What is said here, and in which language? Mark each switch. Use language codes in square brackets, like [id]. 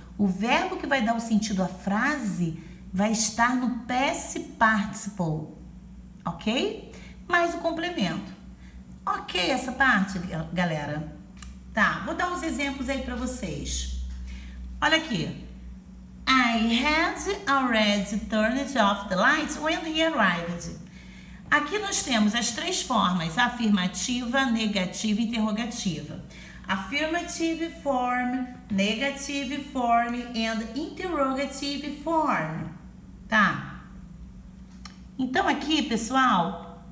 [pt] O verbo que vai dar o sentido à frase vai estar no past participle, ok? Mais o complemento. Ok essa parte, galera? Tá, vou dar uns exemplos aí para vocês. Olha aqui. [en] I had already turned off the lights when he arrived. [pt] Aqui nós temos as três formas, afirmativa, negativa e interrogativa. [en] Affirmative form, negative form and interrogative form, [pt] tá? Então aqui, pessoal,